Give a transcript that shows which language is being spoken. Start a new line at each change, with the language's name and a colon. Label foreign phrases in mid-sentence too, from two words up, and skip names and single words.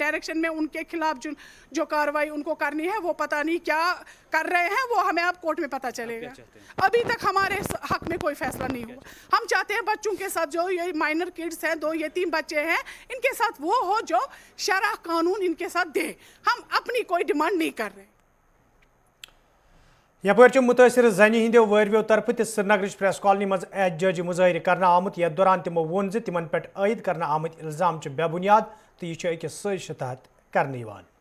Hindi: डायरेक्शन में उनके खिलाफ जो कार्रवाई उनको करनी है वो पता नहीं क्या कर रहे हैं, वो हमें अब कोर्ट में पता चलेगा। अभी तक हमारे हक में कोई फैसला नहीं हुआ। हम चाहते हैं बच्चों के साथ जो ये
English: minor kids
Hindi: हैं, 2 यतीम बच्चे हैं, इनके साथ वो हो जो शरह कानून इनके साथ दे। हम अपनी कोई डिमांड नहीं कर रहे।
Kashmiri: यपर मुतासर जनि हिंदो वरव्यो तरफ श्रीनगर प्रेस कॉलोनी मज एहतजाजी मुजाहिर करना आमुत। यथ दौरान तिमो वोन ज तिमन पे आयद करना आमुत इल्जाम बेबुनियाद तो यह अकिस साजिश तहत करने यिवान।